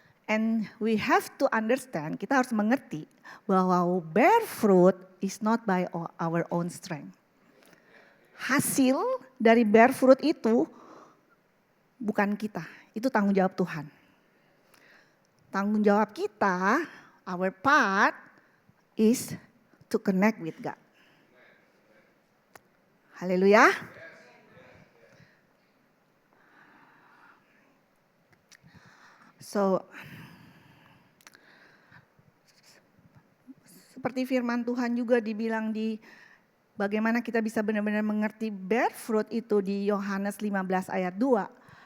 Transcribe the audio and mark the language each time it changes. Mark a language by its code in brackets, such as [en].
[en] And we have to understand, [id] kita harus mengerti bahwa [en] bear fruit is not by our own strength. [id] Hasil dari bear fruit itu bukan kita, itu tanggung jawab Tuhan. Tanggung jawab kita, [en] our part is to connect with God. Haleluya. [id] So, seperti firman Tuhan juga dibilang di bagaimana kita bisa benar-benar mengerti bear fruit itu di Yohanes 15 ayat 2.